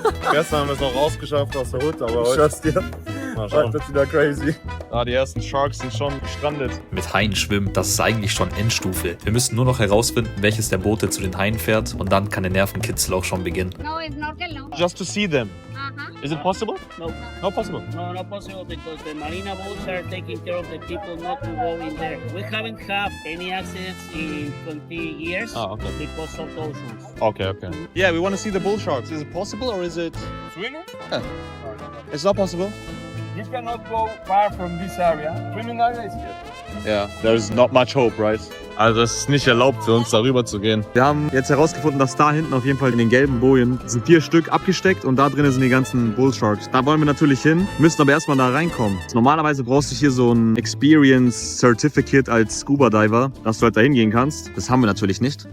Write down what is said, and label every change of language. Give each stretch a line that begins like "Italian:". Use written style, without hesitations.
German: Gestern haben wir es noch rausgeschafft aus der Hut, aber heute dir. Heute wird wieder crazy. Die ersten Sharks sind schon gestrandet. Mit Haien schwimmen, das ist eigentlich schon Endstufe. Wir müssen nur noch herausfinden, welches der Boote zu den Haien fährt und dann kann der Nervenkitzel auch schon beginnen.
English: No, snorkel no. Just to see them. Is it possible? No. Not possible. No, not possible because the marina boats are taking care of the people not to go in there. We haven't had any accidents in 20 years Okay. because of those ones. Okay. Yeah, we want to see the bull sharks. Is it possible or is it swimming? Yeah. It's not possible. You cannot go far from this area. Swimming area is good. Yeah, there's not much hope, right?
German: Also es ist nicht erlaubt für uns darüber zu gehen. Wir haben jetzt herausgefunden, dass da hinten auf jeden Fall in den gelben Bojen sind 4 Stück abgesteckt und da drin sind die ganzen Bullsharks. Da wollen wir natürlich hin, müssen aber erstmal da reinkommen. Normalerweise brauchst du hier so ein Experience Certificate als Scuba Diver, dass du halt da hingehen kannst. Das haben wir natürlich nicht.